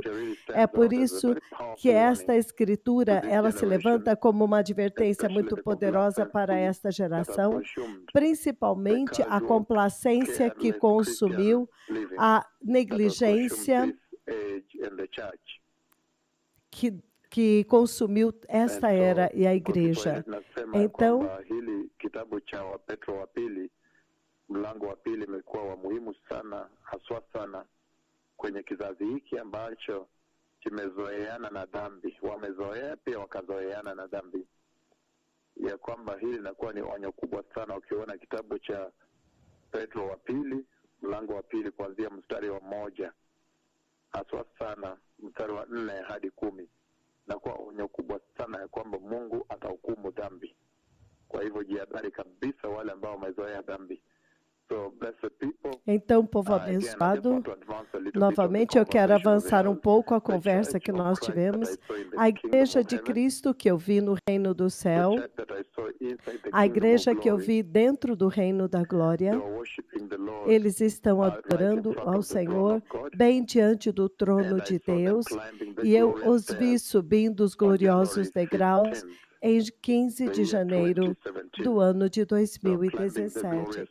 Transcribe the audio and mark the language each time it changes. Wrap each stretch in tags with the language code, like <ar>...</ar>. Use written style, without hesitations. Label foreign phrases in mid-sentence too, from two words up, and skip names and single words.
<pt>É por isso que esta escritura, ela se levanta como uma advertência muito poderosa para esta geração, principalmente a complacência que consumiu, a negligência que consumiu esta era e a igreja. Então,</pt> <sw>mlango wa pili umekuwa wa muhimu sana, haswa sana kwenye kizazi hiki ambacho kimezoeana na dhambi. Wamezoea pia wakazoeana na dhambi, ya kwamba hili linakuwa ni onyo kubwa sana. Ukiona kitabu cha Petro wa pili, mlango wa pili kuanzia mstari wa 1, haswa sana mstari wa 4 hadi 10, inakuwa onyo kubwa sana ya kwamba Mungu atahukumu dhambi. Kwa hivyo jihadhari kabisa wale ambao wamezoea dhambi.</sw> <pt>Então, povo abençoado, novamente eu quero avançar um pouco a conversa que nós tivemos. A igreja de Cristo que eu vi no reino do céu, a igreja que eu vi dentro do reino da glória, eles estão adorando ao Senhor bem diante do trono de Deus, e eu os vi subindo os gloriosos degraus em 15 de janeiro do ano de 2017.</pt>